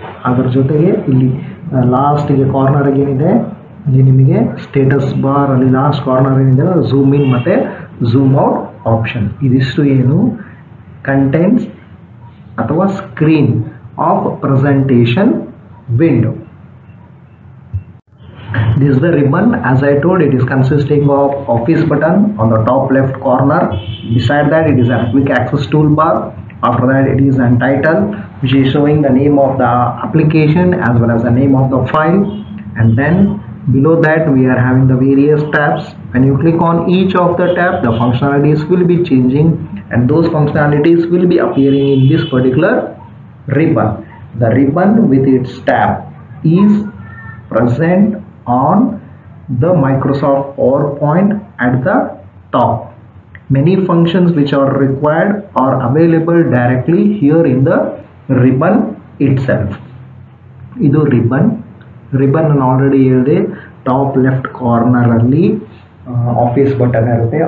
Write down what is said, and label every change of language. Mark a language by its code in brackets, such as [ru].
[kn] ಅದ್ರ ಜೊತೆಗೆ ಇಲ್ಲಿ ಲಾಸ್ಟಿಗೆ ಕಾರ್ನರ್ಗೆ ಏನಿದೆ ಇಲ್ಲಿ ನಿಮಗೆ ಸ್ಟೇಟಸ್ ಬಾರ್ ಅಲ್ಲಿ ಲಾಸ್ಟ್ ಕಾರ್ನರ್ ಏನಿದೆ ಝೂಮ್ ಇನ್ ಮತ್ತು ಝೂಮ್ ಔಟ್ ಆಪ್ಷನ್. ಇದಿಷ್ಟು ಏನು ಕಂಟೆಂಟ್ಸ್ ಅಥವಾ screen [en] of presentation window. This is the ribbon. As I told, it is consisting of office button on the top left corner. Beside that it is a quick access toolbar. After that it is a title which is showing the name of the application as well as the name of the file, and then below that we are having the various tabs. When you click on each of the tab the functionalities will be changing and those functionalities will be appearing in this particular ribbon. The ribbon with its tab is present on the Microsoft PowerPoint at the top. Many functions which are required are available directly here in the ribbon itself. [kn] Idu ribbon ನಾನು already ಹೇಳಿದೆ top left corner ಅಲ್ಲಿ office button ಇರುತ್ತೆ.